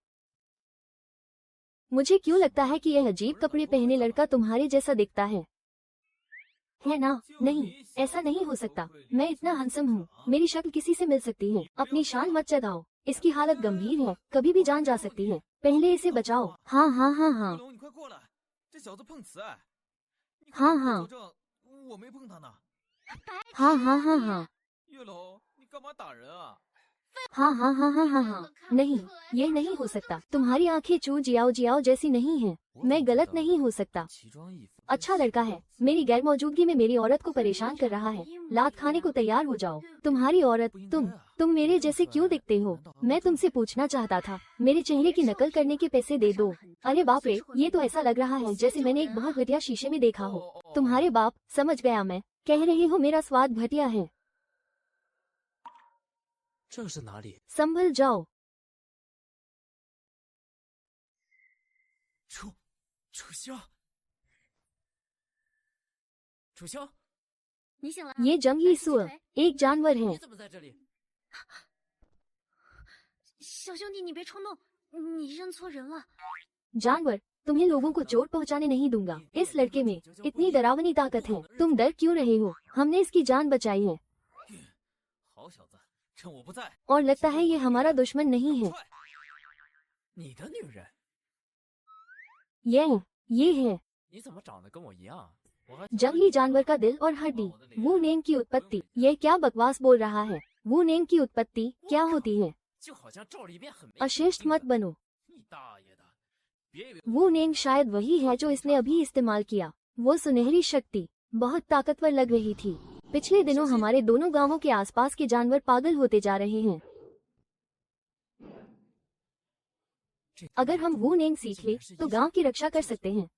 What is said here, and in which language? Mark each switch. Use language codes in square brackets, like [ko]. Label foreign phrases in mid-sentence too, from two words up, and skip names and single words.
[hi] मुझे क्यों लगता है कि यह अजीब कपड़े पहने लड़का तुम्हारे जैसा दिखता है ना? नहीं, ऐसा नहीं हो सकता। मैं इतना हैंडसम हूँ, मेरी शक्ल किसी से मिल सकती है। अपनी शान मत चढ़ाओ, इसकी हालत गंभीर है, कभी भी जान जा सकती है। पहले इसे बचाओ। हाँ हाँ हाँ हाँ [zh] 龙，你快过来，这小子碰瓷哎！你 [hi] हाँ [zh] 快 [hi] हाँ [zh] 佐证，我没碰他呢。 [hi] हाँ हाँ हाँ हाँ [zh] 月龙，你干嘛打人啊？ [hi] हाँ हाँ हाँ हाँ हाँ हाँ नहीं, ये नहीं हो सकता। तुम्हारी आंखें चू जियाओ जियाओ जैसी नहीं हैं। मैं गलत नहीं हो सकता। [zh] 奇装异服。 [hi] अच्छा लड़का है, मेरी गैर मौजूदगी में मेरी औरत को परेशान कर रहा है। लात खाने को तैयार हो जाओ। तुम्हारी औरत, तुम मेरे जैसे क्यों दिखते हो? मैं तुमसे पूछना चाहता था, मेरे चेहरे की नकल करने के पैसे दे दो। अरे बाप रे, ये तो ऐसा लग रहा है जैसे मैंने एक बहुत घटिया शीशे में देखा हो। तुम्हारे बाप, समझ गया मैं। कह रही हो मेरा स्वाद घटिया है। [zh] 这是哪里？ [hi] संभल जाओ। [zh] 楚萧，楚萧，你醒了？ [hi] ये जंगली सुअर एक जानवर है। [zh] 你怎么在这里？小兄弟，你别冲动，你认错人了。 [hi] जानवर, तुम्हें लोगों को चोट पहुंचाने नहीं दूंगा। इस लड़के में इतनी डरावनी ताकत है, तुम डर क्यों रहे हो? हमने इसकी जान बचाई है [zh] 好小子，趁我不在， [hi] और लगता है ये हमारा दुश्मन नहीं है। [zh] 你的女人？ [hi] ये है [zh] 你怎么长得跟我一样？我还 [hi] जंगली जानवर का दिल और हड्डी। वू नेम की उत्पत्ति। यह क्या बकवास बोल रहा है? वू नेम की उत्पत्ति क्या होती है? [zh] 就好像照里面很没 [hi] अशिष्ट मत बनो। [zh] 你大爷的！别以为 [hi] वो नेम शायद वही है जो इसने अभी इस्तेमाल किया। वो सुनहरी शक्ति बहुत ताकतवर लग रही थी। पिछले दिनों हमारे दोनों गांवों के आसपास के जानवर पागल होते जा रहे हैं। अगर हम वो नेम सीख ले तो गांव की रक्षा कर सकते हैं।